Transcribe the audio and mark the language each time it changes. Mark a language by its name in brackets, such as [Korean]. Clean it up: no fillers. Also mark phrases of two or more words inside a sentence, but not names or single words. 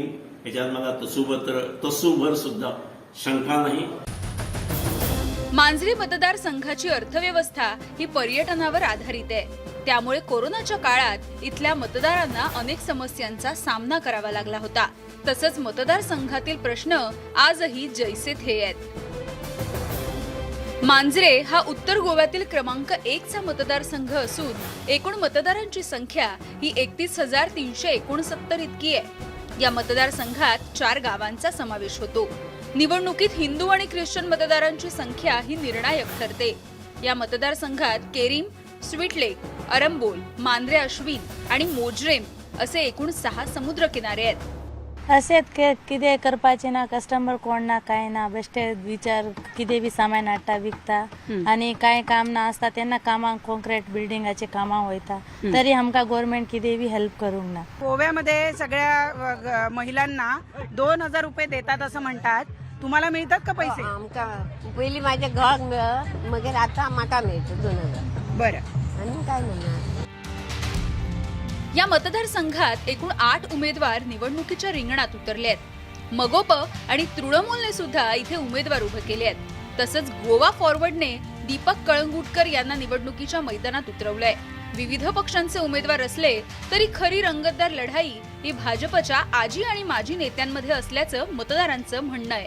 [Marathi] याच्यात मला तसूभर सुद्धा शंका नाही. मांजरी मतदारसंघाची अर्थव्यवस्था ही पर्यटनावर आधारित आहे. त्यामुळे कोरोनाच्या काळात इथल्या मतदारांना अनेक समस्यांचा सामना करावा लागला होता. तसंच मतदारसंघातील प्रश्न आजही जैसे थे आहेत. मांजरे हा उत्तर गोव्यातील क्रमांक 1चा मतदारसंघ असून एकूण मतदारांची संख्या ही 31,369 इतकी आहे. या मतदारसंघात 4 गावांचा समावेश होतो. निवडणुकीत हिंदू आणि ख्रिश्चन मतदारांची संख्या ही निर्णायक ठरते. या मतदारसंघात केरीम, स्वीट लेक, अरंबोल, मांद्रे अश्विन आणि मोजरेम असे एकूण 6 समुद्र किनारे आहेत. [Konkani] असेच कितें करपाचें ना, कस्टमर कोण ना काय ना, बेश्टे विचार कितें बी सामान हाडटा विकता आनी कांय काम ना आसता तेन्ना कामाक कॉन्क्रीट बिल्डिंगाचे कामाक वयता. तरी आमकां गव्हर्नमेंट कितें बी हेल्प करूंक ना. [Marathi] गोव्यामध्ये सगळ्या महिलांना 2,000 रुपये देतात असं म्हणतात. तुम्हाला मिळतात का पैसे? [Konkani] आमकां पयलीं म्हाज्या घोवाक मेळ, मागीर आतां म्हाका मेळटा 2,000. [Marathi] बरं. [Konkani] आनी काय म्हणना. [Marathi] या मतदारसंघात एकूण 8 उमेदवार निवडणुकीच्या रिंगणात उतरले आहेत. मगोप आणि तृणमूलने सुद्धा इथे उमेदवार उभे केले आहेत. तसंच गोवा फॉरवर्डने दीपक कळंगुटकर यांना निवडणुकीच्या मैदानात उतरवलंय. विविध पक्षांचे उमेदवार असले तरी खरी रंगतदार लढाई ही भाजपच्या आजी आणि माजी नेत्यांमध्ये असल्याचं मतदारांचं म्हणणं आहे.